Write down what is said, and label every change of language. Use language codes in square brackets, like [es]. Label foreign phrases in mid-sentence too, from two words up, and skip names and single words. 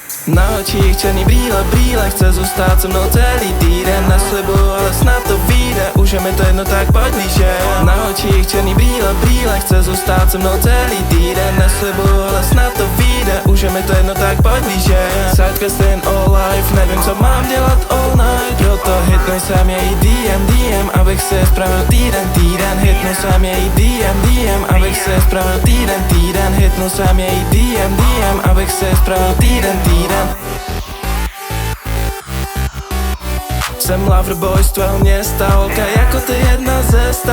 [cs] Na očích černý brýle, chce zůstat se mnou celý týden. Neslibuju, ale snad to vyjde, už je mi to jedno, tak pojď blíže. Na očích černý brýle, chce zůstat se mnou celý týden. Neslibuju, ale snad to vyjde, už je mi to jedno, tak pojď blíže. [en] Sidequest in all life, [cs] nevím co mám dělat [en] all night. [cs] Proto hitnu jsem její DM, abych si spravil týden. Hitnu jsem její DM, abych si spravil týden. Hitnu jsem její DM, abych si spravil týden. Jsem loverboy z tvého města, holka jako ty jedna ze sta.